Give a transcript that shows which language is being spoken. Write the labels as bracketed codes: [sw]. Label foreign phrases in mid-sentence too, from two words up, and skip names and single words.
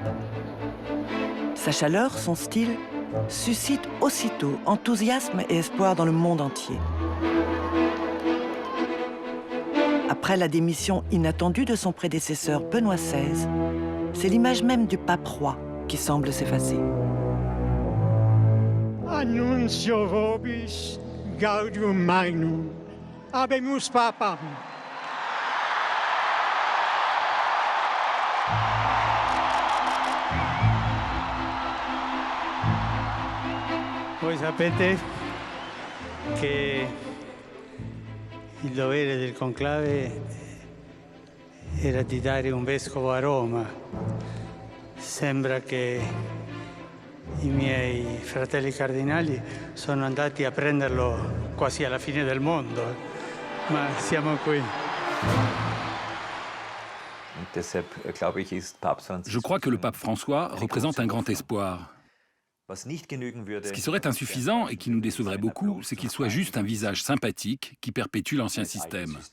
[fr] Sa chaleur, son style, suscitent aussitôt enthousiasme et espoir dans le monde entier. Après la démission inattendue de son prédécesseur Benoît XVI, c'est l'image même du pape roi qui semble s'effacer. [la] Annuncio vobis gaudium magnum, habemus papam. [it] Voi sapete che il dovere del conclave era di dare un vescovo a Roma. Sembra che i miei fratelli cardinali sono andati a prenderlo quasi alla fine del mondo, ma siamo qui. [fr] Je crois que le pape François représente un grand espoir. Ce qui serait insuffisant et qui nous décevrait beaucoup, c'est qu'il soit juste un visage sympathique qui perpétue l'ancien système.